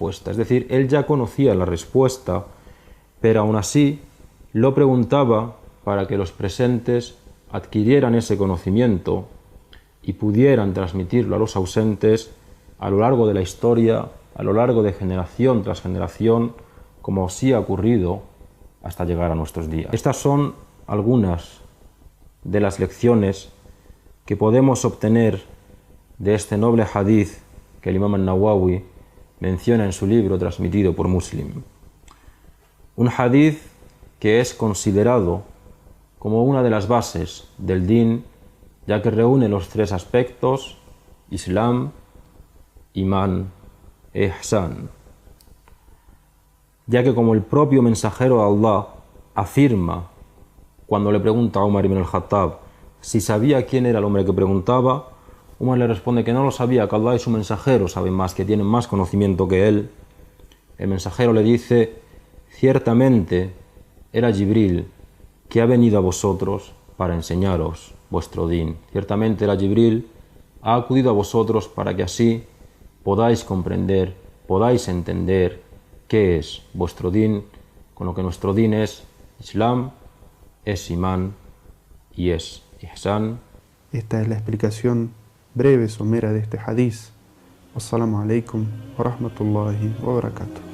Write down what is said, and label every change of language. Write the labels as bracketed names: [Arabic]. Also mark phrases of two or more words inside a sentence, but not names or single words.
[Spanish] Es decir, él ya conocía la respuesta, pero aún así lo preguntaba para que los presentes adquirieran ese conocimiento y pudieran transmitirlo a los ausentes a lo largo de la historia, a lo largo de generación tras generación, como así ha ocurrido hasta llegar a nuestros días. Estas son algunas de las lecciones que podemos obtener de este noble hadith que el imam al-Nawawi menciona en su libro transmitido por Muslim. Un hadith que es considerado como una de las bases del din, ya que reúne los tres aspectos: Islam, Imán e Ihsan. Ya que, como el propio mensajero de Allah afirma cuando le pregunta a Umar ibn al-Khattab si sabía quién era el hombre que preguntaba, Umar le responde que no lo sabía, que Allah y su mensajero saben más, que tienen más conocimiento que él. El mensajero le dice: ciertamente era Jibril, que ha venido a vosotros para enseñaros vuestro din. Ciertamente era Jibril, ha acudido a vosotros para que así podáis comprender, podáis entender qué es vuestro din, con lo que nuestro din es Islam, es Imán y es Ihsan. Esta es la explicación breve, somera de este hadith. [Arabic] والسلام عليكم ورحمة الله وبركاته.